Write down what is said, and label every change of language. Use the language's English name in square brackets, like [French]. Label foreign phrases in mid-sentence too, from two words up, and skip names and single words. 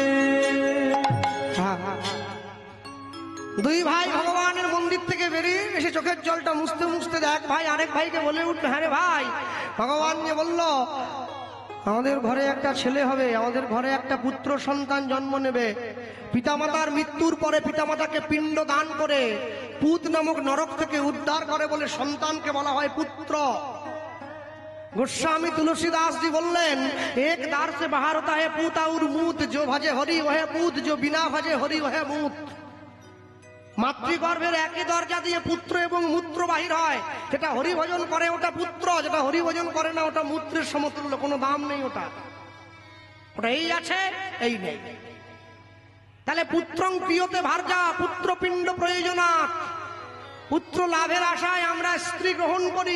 [Bangla] দুই ভাই ভগবানের মন্দির থেকে বেরিয়ে এসে চোখের জলটা মুছতে মুছতে এক ভাই আরেক ভাইকে বলে উঠবে, হ্যাঁ রে ভাই, ভগবান যে বলল আমাদের ঘরে একটা ছেলে হবে, আমাদের ঘরে একটা পুত্র সন্তান জন্ম নেবে। পিতামাতার মৃত্যুর পরে পিতামাতাকে পিণ্ড দান করে পুত নামক নরক থেকে উদ্ধার করে বলে সন্তানকে বলা হয় পুত্র। [Hindi] गोस्वामी तुलसीदास जी बोलें एक दार से बाहर होता है पूत और मूत, जो भजे हरि वह पूत, जो बिना भजे हरि वह मूत। [Bangla] মাতৃগর্ভের একই দরজা দিয়ে পুত্র এবং মূত্র বাহির হয়, যেটা হরিভজন করে ওটা পুত্র, যেটা হরিভজন করে না ওটা মূত্রের সমতুল্য, কোনো দাম নেই ওটা, ওটা এই আছে এই নেই। তাহলে [Sanskrit] পুত্রং প্রিয়তে ভার্যা, পুত্রপিণ্ড প্রয়োজনাৎ, [Bangla] পুত্র লাভের আশায় আমরা স্ত্রী গ্রহণ করি।